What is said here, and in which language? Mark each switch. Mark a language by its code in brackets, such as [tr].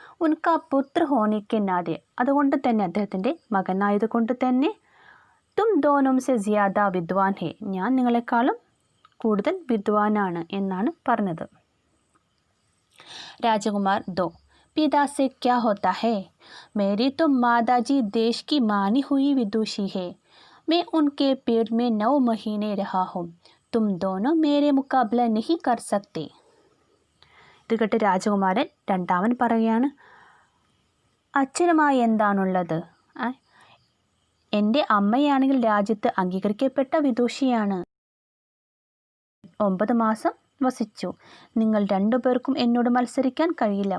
[hi] ഉൻക പുത്ര ഹോണിക്ക് നാദെ, [ml] അതുകൊണ്ട് തന്നെ അദ്ദേഹത്തിൻ്റെ മകനായതുകൊണ്ട് തന്നെ [hi] തും ദോനും സെ സിയാദ വിദ്വാൻ ഹേ, [ml] ഞാൻ നിങ്ങളെക്കാളും കൂടുതൽ വിദ്വാനാണ് എന്നാണ് പറഞ്ഞത്. [hi] രാജകുമാർ ദോ पिता से क्या होता है? मेरी तो माताजी देश की मानी हुई विदुषी है. मैं उनके पेट में 9 महीने रहा हूँ. तुम दोनों मेरे मुकाबला नहीं कर सकते. [ml] ഇത് കേട്ട് രാജകുമാരൻ രണ്ടാമൻ പറയുകയാണ്, അച്ഛനുമായി എന്താണുള്ളത്? എൻ്റെ അമ്മയാണെങ്കിൽ രാജ്യത്ത് അംഗീകരിക്കപ്പെട്ട വിദുഷിയാണ്. 9 മാസം വസിച്ചു. നിങ്ങൾ രണ്ടുപേർക്കും എന്നോട് മത്സരിക്കാൻ കഴിയില്ല.